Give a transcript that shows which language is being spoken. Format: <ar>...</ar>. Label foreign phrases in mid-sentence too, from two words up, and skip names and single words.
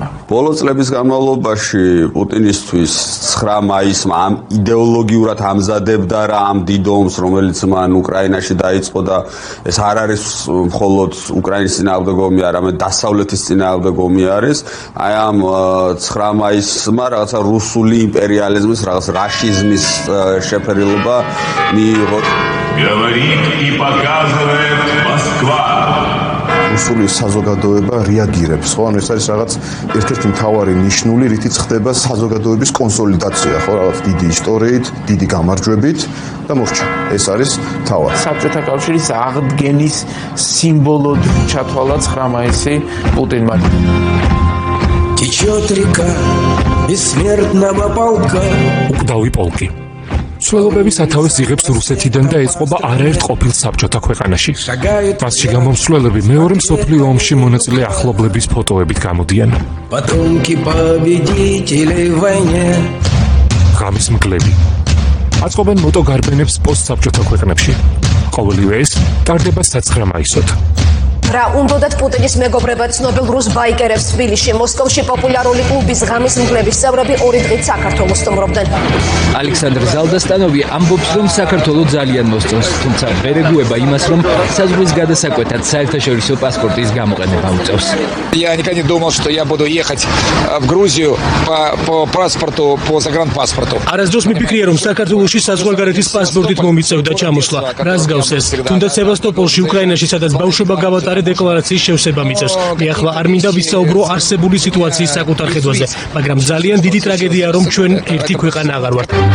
<ka>ბოლო წლების განმავლობაში პუტინისთვის 9 მაისმა ამ იდეოლოგიურად ამზადებდა რა ამ დიდ ომს, რომელიც მან უკრაინაში დაიწყო და ეს არ არის მხოლოდ უკრაინის წინააღმდეგ ომი, არამედ დასავლეთის წინააღმდეგ ომი არის. აი ამ 9 მაისმა რაღაცა რუსული იმპერიალიზმის, რაღაც რაშიზმის შეფერილობა მიიღო.</ka> <ru>Говорит и показывает Москва.</ru> <ka>რუსული საზოგადოება რეაგირებს, ხო? ანუ ეს არის რაღაც ერთ-ერთი მთავარი ნიშნული, რითიც ხდება საზოგადოების კონსოლიდაცია, ხო? რაღაც დიდი ისტორიით, დიდი გამარჯვებით და მოხდა. ეს არის თავად. საბჭოთა კავშირის აღდგენის სიმბოლოდ ჩათვალა 9 მაისი პუტინმა.</ka> <ru>Течет река бессмертного полка.</ru> <ka>უკდავი პოლკი. სველობების სათავეს იღებს რუსეთიდან და ეწყობა არაერთ ყოფილ საბჭოთა ქვეყანაში. მასში გამომსვლელები მეორე მსოფლიო ომში მონაწილე ახლობლების ფოტოებით გამოდიან.</ka> <ru>Потомки победителей в войне.</ru> <ka>ღამის მგლები აწყობენ მოტოგარბენებს პოსტსაბჭოთა ქვეყნებში. ყოველივე ეს ტარდება 9 მაისოთ. რა უნდათ პუტინის მეგობრება ცნობილ რუს ბაიკერებს თბილისში, მოსკოვში პოპულარული კლუბის ღამის მგლების წევრები 2 დღით საქართველოს სტუმრობდნენ. ალექსანდრ ზალდასტანოვი ამბობს, რომ საქართველო ძალიან მოსწონს, თუმცა ვერ ეგუება имас, რომ საზღვრის გადასაკვეთად საერთაშორისო პასპორტის გამოყენება უწევს.</ka> <ru>Я никогда не думал, что я буду ехать в Грузию по паспорту, по загранпаспорту.</ru> <ka>არასდროს მიფიქრია, რომ საქართველოში საზღვარგარეთის პასპორტით მომიწევდა ჩამოსვლა. რას გავს ეს? თუნდაც სევასტოპოლში, უკრაინაში, სადაც ბავშვობა გავატარე, საკუთარი დეკლარაციის შევსება მიწევს. მე ახლა არ მინდა ვისაუბრო არსებული სიტუაციის საკუთარ ხედვაზე, მაგრამ ძალიან დიდი ტრაგედია, რომ ჩვენ ერთი ქვეყანა აღარ ვართ.</ka>